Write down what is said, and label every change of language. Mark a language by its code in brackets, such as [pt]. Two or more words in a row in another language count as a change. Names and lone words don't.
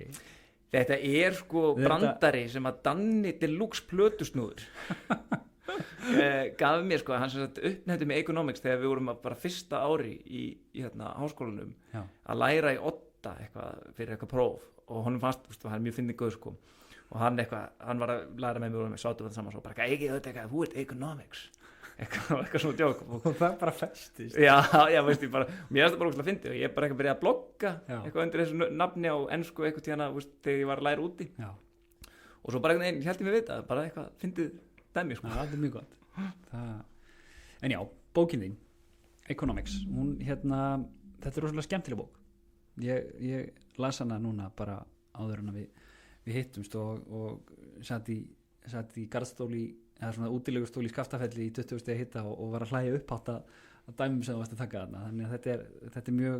[is] Þetta er sko brandari sem að Danni Deluxe plötusnúður gaf mér sko, hann sem sagt uppnefndi með Economics þegar við vorum bara fyrsta ári í háskólanum að læra í 8 eitthvað fyrir eitthvað próf og honum fannst, hann er mjög fyndinn gaur sko og hann var að læra með mér og við sátum það saman og svo bara eitthvað, [en] who is Economics? [is] Eitthvað svona djók og það er bara festist já, veist ég bara, mér finnst það bara úrslega fyndið og ég bara eitthvað byrjaði að blogga eitthvað undir þessu nafni á ensku eitthvað tíðana þegar ég var að læra úti og svo bara einhvern veginn, ég held ég mig við það bara eitthvað fyndið dæmi sko. Það er mjög gott en já, bókin þín Economics, hún þetta er rosalega skemmtileg bók ég las hana núna bara áður en að við hittumst og satt í garðstóli eða svona útilegustól í Skaftafelli í 20 stigi hita og var að hlæja upphátt að dæmum sem þú varst að taka þarna, þannig að þetta